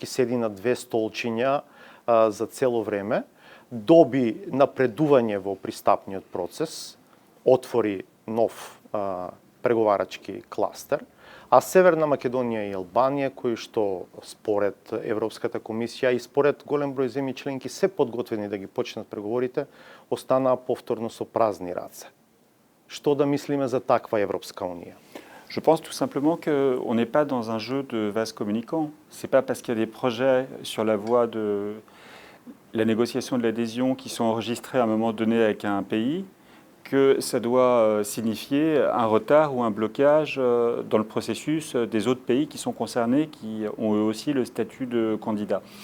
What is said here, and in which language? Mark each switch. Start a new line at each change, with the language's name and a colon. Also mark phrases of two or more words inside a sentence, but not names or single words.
Macedonian: седи на две столчиња за цело време, доби напредување во пристапниот процес, отвори нов преговарачки кластер, а Северна Македонија и Албанија, кои што според Европската комисија и според голем број земји членки се подготвени да ги почнат преговорите, останаа повторно со празни раце. Что да мислиме за таква Европска унија?
French: Je pense tout simplement qu'on n'est pas dans un jeu de vase communicant. Ce n'est pas parce qu'il y a des projets sur la voie de la négociation de l'adhésion qui sont enregistrés à un moment donné avec un pays que ça doit signifier un retard ou un blocage dans le processus des autres pays qui sont concernés, qui ont eux aussi le statut de candidat.